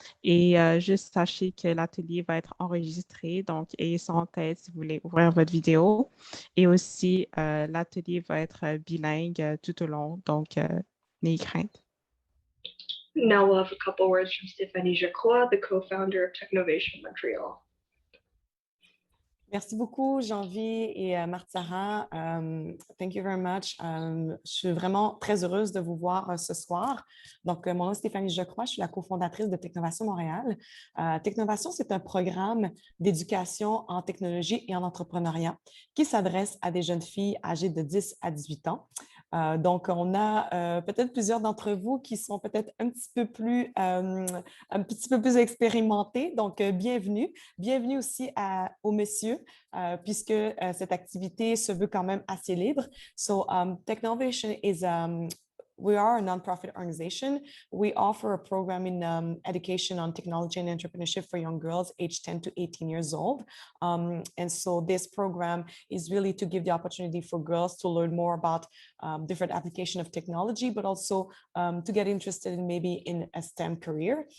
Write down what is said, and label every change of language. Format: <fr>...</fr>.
<fr>Et juste sachez que l'atelier va être enregistré, donc ayez ça en tête si vous voulez ouvrir votre vidéo. Et aussi, l'atelier va être bilingue tout au long, donc n'ayez crainte.</fr> <en>Now we'll have a couple words from Stéphanie Jacroix, the co-founder of Technovation Montreal.</en> <fr>Merci beaucoup, Janvi et Marsara.</fr> <en>Thank you very much.</en> <fr>Je suis vraiment très heureuse de vous voir ce soir. Donc, mon nom est Stéphanie Jacroix, je suis la cofondatrice de Technovation Montréal. Technovation, c'est un programme d'éducation en technologie et en entrepreneuriat qui s'adresse à des jeunes filles âgées de 10 à 18 ans. Donc, on a peut-être plusieurs d'entre vous qui sont peut-être un petit peu plus expérimentés. Donc, bienvenue. Bienvenue aussi aux messieurs, puisque cette activité se veut quand même assez libre.</fr> <en>So, Technovation is we are a nonprofit organization. We offer a program in education on technology and entrepreneurship for young girls aged 10 to 18 years old. And so this program is really to give the opportunity for girls to learn more about different application of technology, but also to get interested in maybe in a STEM career.</en>